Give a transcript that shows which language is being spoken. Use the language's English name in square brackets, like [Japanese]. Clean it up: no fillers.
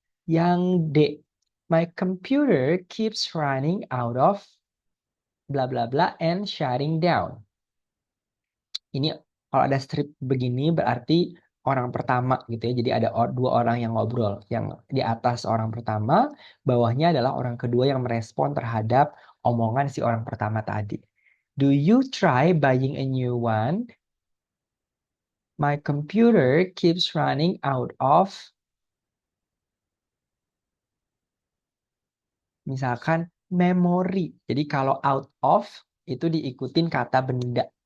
[Indonesian] Yang D, [English] my computer keeps running out of bla bla bla and shutting down. [Indonesian] Ini kalau ada strip begini berarti orang pertama gitu ya. Jadi ada dua orang yang ngobrol. Yang di atas orang pertama, bawahnya adalah orang kedua yang merespon terhadap omongan si orang pertama tadi. [English] Do you try buying a new one? My computer keeps running out of, [Indonesian] misalkan, [English] memory. [Indonesian] Jadi kalau [English] out of [Indonesian] itu diikutin kata benda.